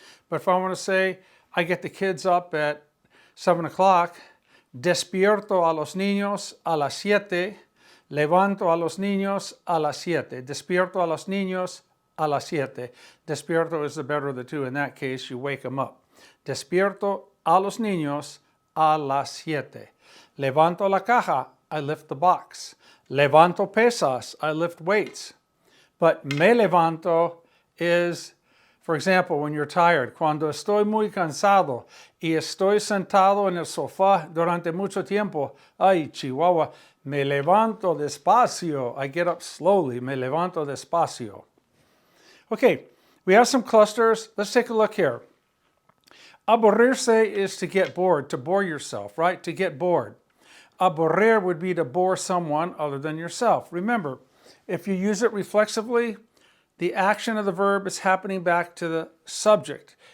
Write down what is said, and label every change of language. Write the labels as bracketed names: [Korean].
[English] But if I want to say, I get the kids up at 7 o'clock, [Spanish] despierto a los niños a las 7, levanto a los niños a las 7, despierto a los niños a las 7. [English] Despierto is the better of the two. In that case, you wake them up. [Spanish] Despierto a los niños a las 7. Levanto la caja, [English] I lift the box. [Spanish] Levanto pesas, [English] I lift weights. But [Spanish] me levanto [English] is, for example, when you're tired. [Spanish] Cuando estoy muy cansado y estoy sentado en el sofá durante mucho tiempo, ay, Chihuahua, me levanto despacio. [English] I get up slowly. [Spanish] Me levanto despacio. [English] Okay, we have some clusters. Let's take a look here. Aburrirse is to get bored, to bore yourself, right? To get bored. Aburrir would be to bore someone other than yourself. Remember, if you use it reflexively, the action of the verb is happening back to the subject.